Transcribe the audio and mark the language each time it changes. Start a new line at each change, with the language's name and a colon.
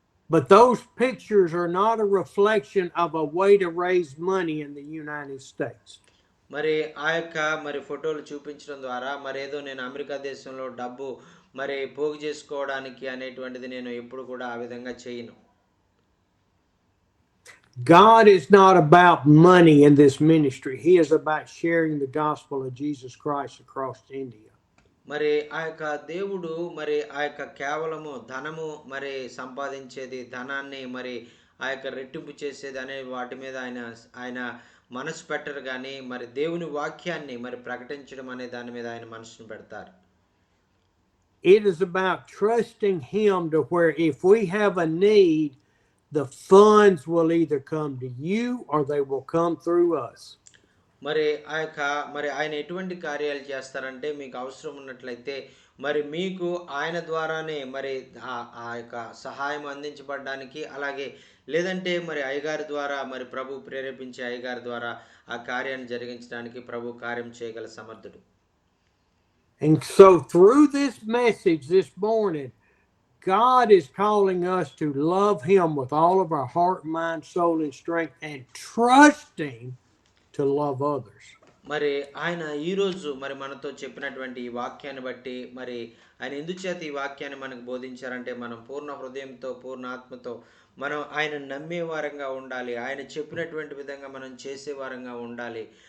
English: But those pictures are not a reflection of a way to raise money in the United States.
Telugu: మరి ఆ యొక్క మరి ఫోటోలు చూపించడం ద్వారా మరి ఏదో నేను అమెరికా దేశంలో డబ్బు మరి పోగు చేసుకోవడానికి అనేటువంటిది నేను ఎప్పుడు కూడా ఆ విధంగా చేయను.
English: God is not about money in this ministry. He is about sharing the gospel of Jesus Christ across India.
Telugu: మరి ఆ యొక్క దేవుడు మరి ఆ యొక్క కేవలము ధనము మరి సంపాదించేది, ధనాన్ని మరి ఆ యొక్క రెట్టింపు చేసేది అనే వాటి మీద ఆయన మనసు పెట్టరు, కానీ మరి దేవుని వాక్యాన్ని మరి ప్రకటించడం అనే దాని మీద ఆయన మనసును పెడతారు.
English: It is about trusting Him to where if we have a need, the funds will either come to you or they will come through us.
Telugu: మరి ఆయన ఎటువంటి కార్యాలు చేస్తారంటే మీకు అవసరం ఉన్నట్లయితే మరి మీకు ఆయన ద్వారానే మరి ఆ యొక్క సహాయం అందించబడడానికి, అలాగే లేదంటే మరి అయ్యగారి ద్వారా మరి ప్రభు ప్రేరేపించే అయ్యగారి ద్వారా ఆ కార్యాన్ని జరిగించడానికి ప్రభు కార్యం చేయగల సమర్థుడు.
English: And so through this message this morning, God is calling us to love Him with all of our heart, mind, soul, and strength, and trust Him to love others.
Telugu: మరి ఆయన ఈరోజు మరి మనతో చెప్పినటువంటి ఈ వాక్యాన్ని బట్టి మరి ఆయన ఎందుచేత ఈ వాక్యాన్ని మనకు బోధించారంటే మనం పూర్ణ హృదయంతో పూర్ణ ఆత్మతో మనం ఆయన నమ్మే వారంగా ఉండాలి. ఆయన చెప్పినటువంటి విధంగా మనం చేసే వారంగా ఉండాలి.